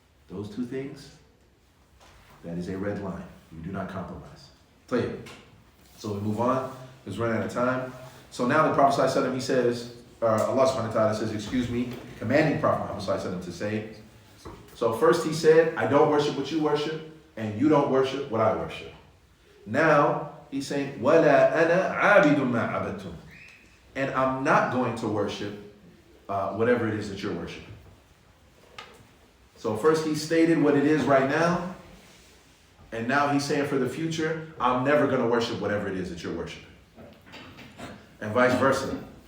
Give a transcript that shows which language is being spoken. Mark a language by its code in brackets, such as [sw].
[en] Those two things, that is a red line. You do not compromise. Tell you. So we move on, because we're running out of time. So now the Prophet ﷺ, he says, Allah subhanahu wa ta'ala says, excuse me, commanding Prophet Muhammad ﷺ to say, so first he said, I don't worship what you worship, and you don't worship what I worship. Now, he's saying, [ar] وَلَا أَنَا عَابِدٌ مَا عَبَدْتُمْ. [en] And I'm not going to worship whatever it is that you're worshiping. So first he stated what it is right now, and now he's saying for the future, I'm never going to worship whatever it is that you're worshiping. And vice versa.